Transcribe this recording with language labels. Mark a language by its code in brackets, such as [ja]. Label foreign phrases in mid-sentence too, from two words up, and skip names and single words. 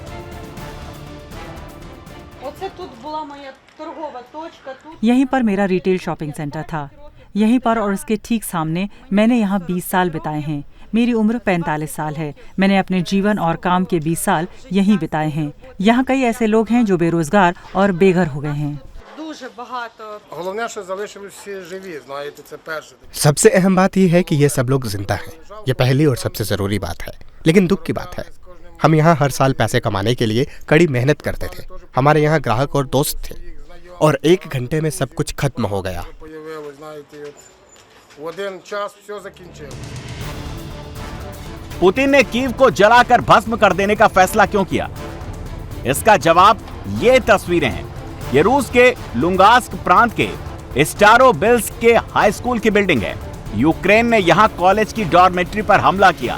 [hi] यहीं पर मेरा [en] retail shopping center [hi] था। यहीं पर और उसके ठीक सामने मैंने यहाँ 20 साल बिताए हैं। मेरी उम्र 45 साल है। मैंने अपने जीवन और काम के 20 साल यहीं बिताए हैं। यहाँ कई ऐसे लोग हैं जो बेरोजगार और बेघर हो गए हैं। [uk] Головне, що залишились всі живі, знаєте, це перше. [hi] सबसे अहम बात यह है कि ये सब लोग जिंदा हैं। ये पहली और सबसे ज़रूरी बात है। लेकिन दुख की बात है, हम यहाँ हर साल पैसे कमाने के लिए कड़ी मेहनत करते थे। हमारे यहाँ ग्राहक और दोस्त थे, और 1 घंटे में सब कुछ खत्म हो गया। [uk] Появилось, знаєте, в один час все закінчилось. [hi] पुतिन ने कीव को जलाकर भस्म कर देने का फैसला क्यों किया? इसका जवाब ये तस्वीरें हैं। ये रूस के लुंगास्क प्रांत के स्टारोबिल्स्क के [en] high school [hi] की बिल्डिंग है। यूक्रेन ने यहां कॉलेज की डॉर्मेट्री पर हमला किया।